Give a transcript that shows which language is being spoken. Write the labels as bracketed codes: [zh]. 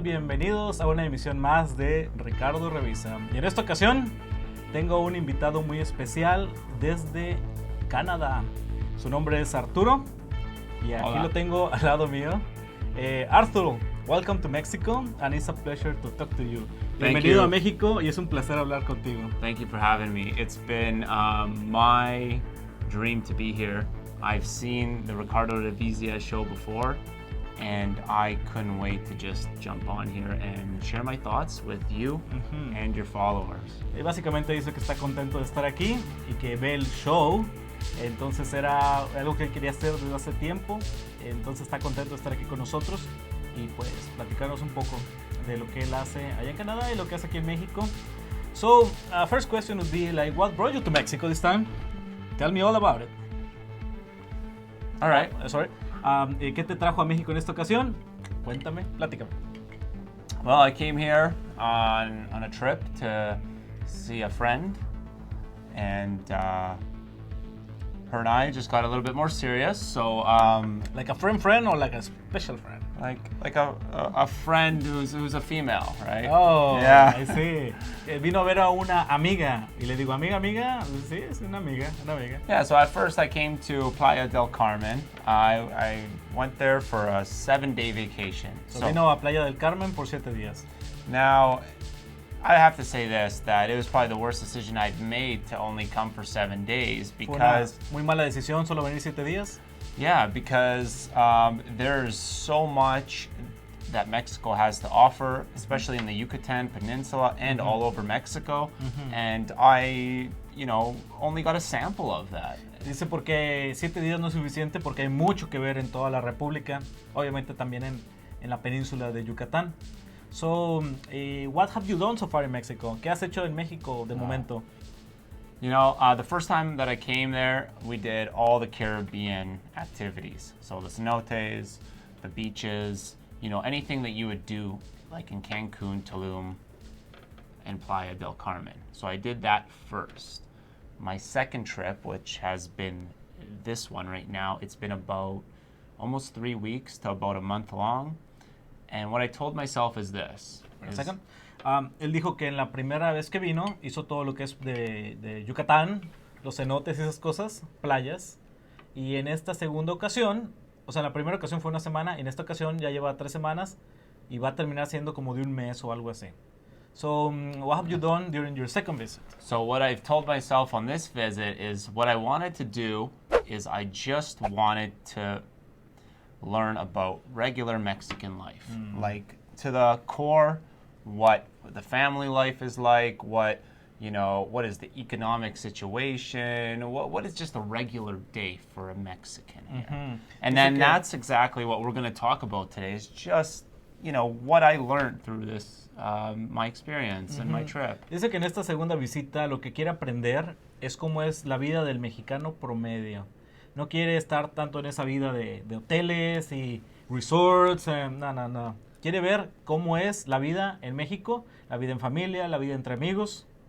[es] Bienvenidos a una emisión más de Ricardo Revisa. Y en esta ocasión tengo un invitado muy especial desde Canadá. Su nombre es Arturo y aquí Hola. lo tengo al lado mío. [en] Arthur, welcome to Mexico and it's a pleasure to talk to you. [es] Bienvenido a México y es un placer hablar contigo. [en] Thank you for having me. It's been my dream to be here. I've seen the Ricardo Revisa show before, and I couldn't wait to just jump on here and share my thoughts with you and your followers. [es] Básicamente dice que está contento de estar aquí y que ve el show. Entonces era algo que él quería hacer desde hace tiempo. Entonces está contento de estar aquí con nosotros y pues platicarnos un poco de lo que él hace allá en Canadá y lo que hace aquí en México. [en] So, first question would be like, what brought you to Mexico this time? Tell me all about it. All right. Sorry. [es] ¿Qué te trajo a México en esta ocasión? Cuéntame, platícame. [en] Well, I came here on a trip to see a friend, and her and I just got a little bit more serious. So, Like a friend or like a special friend? like a friend who's a female, right? Oh, Yeah. I see. [es] Vino a ver a una amiga y le digo, amiga, sí, es una amiga. [en] Yeah, so at first I came to Playa del Carmen. I went there for a 7-day vacation. [es] So vino a Playa del Carmen por 7 días. [en] Now, I have to say this, that it was probably the worst decision I've made to only come for 7 days [es] Fue una [en] because, [es] muy mala decisión solo venir 7 días. [en] yeah, because there's so much that Mexico has to offer, especially in the Yucatan Peninsula and all over Mexico. And I, only got a sample of that. [es] Dice porque 7 días no es suficiente porque hay mucho que ver en toda la República, obviamente también en la península de Yucatán. [en] So, what have you done so far in Mexico? [es] ¿Qué has hecho en México de momento? [en] The first time that I came there, we did all the Caribbean activities. So the cenotes, the beaches, anything that you would do like in Cancun, Tulum, and Playa del Carmen. So I did that first. My second trip, which has been this one right now, it's been about almost 3 weeks to about a month long. And what I told myself is this. Second. [es] Él dijo que en la primera vez que vino hizo todo lo que es de Yucatán, los cenotes y esas cosas, playas. Y en esta segunda ocasión, o sea, en la primera ocasión fue una semana, y en esta ocasión ya lleva 3 semanas y va a terminar siendo como de un mes o algo así. [en] So, what have you done during your second visit? So what I've told myself on this visit is what I wanted to do is I just wanted to learn about regular Mexican life. Like to the core, what the family life is like, what is the economic situation, what is just a regular day for a Mexican here. And then that's exactly what we're going to talk about today is just, what I learned through this, my experience and my trip. [es] Dice que en esta segunda visita lo que quiere aprender es cómo es la vida del mexicano promedio. No quiere estar tanto en esa vida de hoteles y resorts, no. Quiere ver cómo es la vida en México, la vida en familia, la vida entre amigos.